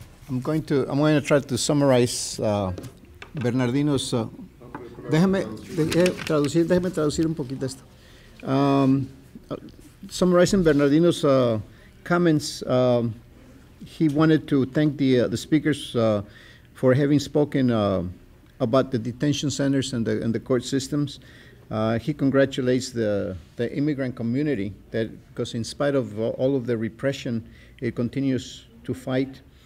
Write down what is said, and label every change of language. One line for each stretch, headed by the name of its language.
English: I'm going to try to summarize Bernardino's.
Spanish: Déjame traducir un poquito esto.
English: Summarizing Bernardino's comments, he wanted to thank the speakers for having spoken about the detention centers and the court systems. He congratulates the immigrant community because in spite of all of the repression, it continues to fight.